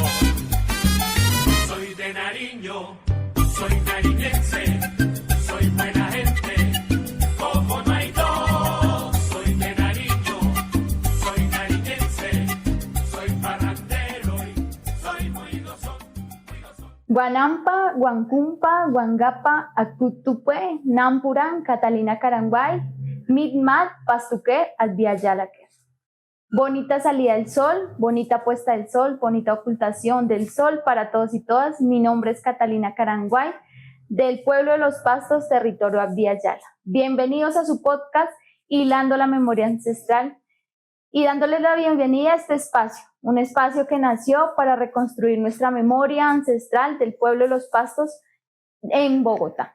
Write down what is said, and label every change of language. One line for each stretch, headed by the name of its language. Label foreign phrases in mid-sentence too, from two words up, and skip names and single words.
Spanish: Soy de Nariño, soy nariñense, soy buena gente, como no hay dos. Soy de Nariño, soy nariñense, soy parrandero y soy muy gozón, muy gozón. Guanampa, Guancumpa, Guangapa, Acutupue, Nampuran, Catalina Caranguay, Mitmat, Pastuque, Albiayalaque. Bonita salida del sol, bonita puesta del sol, bonita ocultación del sol para todos y todas. Mi nombre es Catalina Caranguay, del pueblo de Los Pastos, territorio Abdiayala. Bienvenidos a su podcast Hilando la Memoria Ancestral y dándoles la bienvenida a este espacio, un espacio que nació para reconstruir nuestra memoria ancestral del pueblo de Los Pastos en Bogotá.